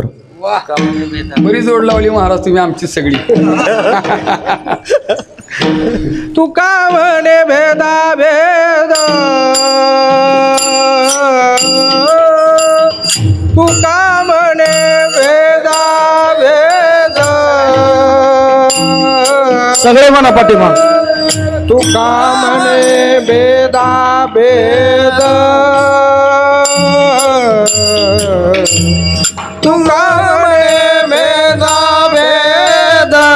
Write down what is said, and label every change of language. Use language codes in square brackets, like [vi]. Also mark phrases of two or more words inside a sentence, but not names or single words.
[mr] वाह, बरी जोड लावली महाराज तुम्ही आमची सगळी. तुका म्हणे भेदा भेद, तुका म्हणे भेदा भेद, सगळे म्हणा पाठीमा. तुका म्हणे भेदा भेद, तुका म्हणे भेदा भेद,